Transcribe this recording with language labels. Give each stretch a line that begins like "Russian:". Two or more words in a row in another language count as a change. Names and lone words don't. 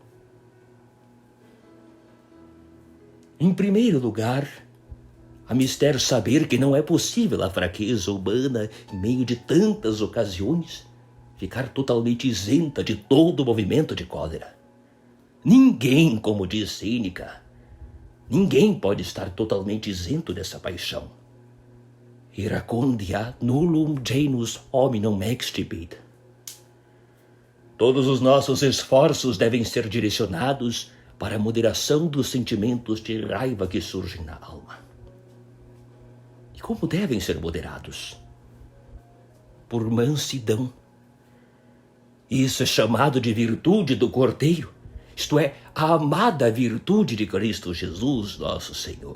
Portuguese: Em primeiro lugar, é mister saber que não é possível a fraqueza humana, em meio de tantas ocasiões, ficar totalmente isenta de todo o movimento de cólera. Ninguém, como diz Sêneca, ninguém pode estar totalmente isento dessa paixão.
Latin: Iracondia nullum genus hominum extibit.
Portuguese: Todos os nossos esforços devem ser direcionados para a moderação dos sentimentos de raiva que surgem na alma. E como devem ser moderados? Por mansidão. Isso é chamado de virtude do Cordeiro, isto é, a amada virtude de Cristo Jesus, nosso Senhor.